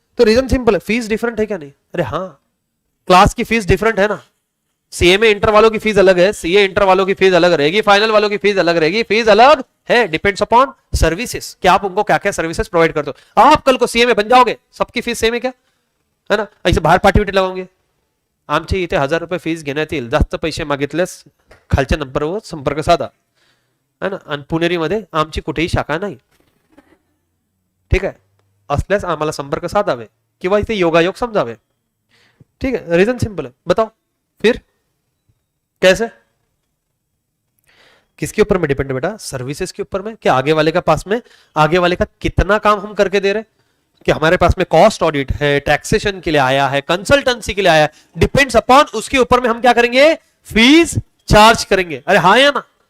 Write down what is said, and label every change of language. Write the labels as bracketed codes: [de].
[hi] तो reason simple है, fees different है क्या, नहीं। अरे हाँ, क्लास की फीस डिफरेंट है ना, सीएमए इंटर वालों की फीस अलग है, सीए इंटर वालों की फीस अलग रहेगी, फाइनल वालों की फीस अलग रहेगी, फीस अलग है, [en] depends upon services, [hi] क्या आप उनको क्या क्या सर्विसेज प्रोवाइड करते हो। आप कल को सीएमए बन जाओगे, सबकी फीस सेम है क्या, है ना। ऐसे बाहेर पाठी लगाओगे, [mr] आमच्या इथे 1000 रुपये फीस घेण्यात येईल, जास्त पैसे मागितल्यास खालच्या नंबरवर संपर्क साधा, [hi] है ना। [mr] आणि पुणेरीमध्ये आमची कुठेही शाखा नाही, [hi] ठीक है, [mr] असल्यास आम्हाला संपर्क साधावे किंवा इथे योगायोग समझावे, ठीक है। [hi] रीजन सिंपल है, बताओ फिर कैसे, किसके ऊपर में डिपेंड है बेटा, सर्विसेज के ऊपर में, कि आगे वाले का पास में, आगे वाले का कितना काम हम करके दे रहे, कि हमारे पास में कॉस्ट ऑडिट है, टैक्सेशन के लिए आया है, कंसल्टेंसी के लिए आया है, डिपेंड्स अपॉन उसके ऊपर में हम क्या करेंगे, फीस चार्ज करेंगे। अरे हाँ या ना।